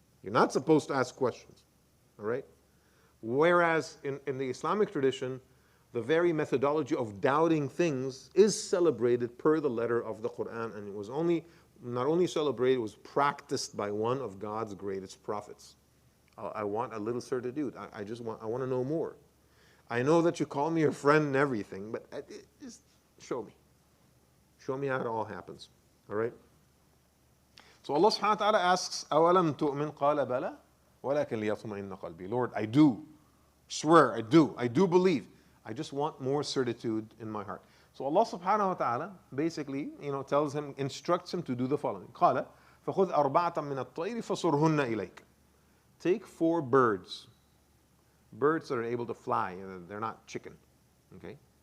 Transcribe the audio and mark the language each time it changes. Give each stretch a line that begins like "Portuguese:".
English: You're not supposed to ask questions. All right? Whereas in the Islamic tradition, the very methodology of doubting things is celebrated per the letter of the Quran, and it was not only celebrated, it was practiced by one of God's greatest prophets. I want a little certitude. I want to know more. I know that you call me your friend and everything, but just show me. Show me how it all happens. All right?
Arabic: So Allah subhanahu wa ta'ala asks, أَوَلَمْ تُؤْمِنْ قَالَ بَلَى وَلَكِنْ لِيَطْمَئِنَّ قَلْبِي.
English: Lord, I do. Swear, I do believe. I just want more certitude in my heart. So Allah subhanahu wa ta'ala basically, you know, tells him, instructs him to do the following.
Arabic: قَالَ فَخُذْ أَرْبَعَةً مِنَ الطَّيْرِ فَصُرْهُنَّ إِلَيْكَ.
English: Take 4 birds. Birds that are able to fly. They're not chicken. Okay?